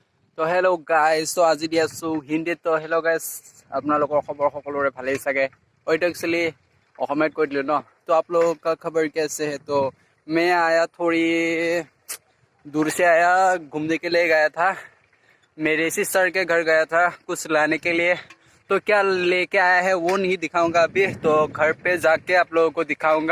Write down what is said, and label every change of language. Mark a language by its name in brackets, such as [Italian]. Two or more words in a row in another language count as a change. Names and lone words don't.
[Assamese] তো [English] hello guys, [Assamese] তো আজি দি আছোঁ হিন্দীত। তো [English] hello guys, [Assamese] আপোনালোকৰ খবৰ সকলোৰে ভালেই চাগে। এইটো একচুৱেলি অসমীয়াত কৈ দিলোঁ ন। [Hindi] तो आप लोगों का खबर कैसे है। तो मैं आया थोड़ी दूर से आया, घूमने के लिए गया था, मेरे सिस्टर के घर गया था कुछ लाने के लिए। तो क्या लेके आया है वो नहीं दिखाऊंगा अभी, तो घर पे जाके आप लोगों को दिखाऊंगा।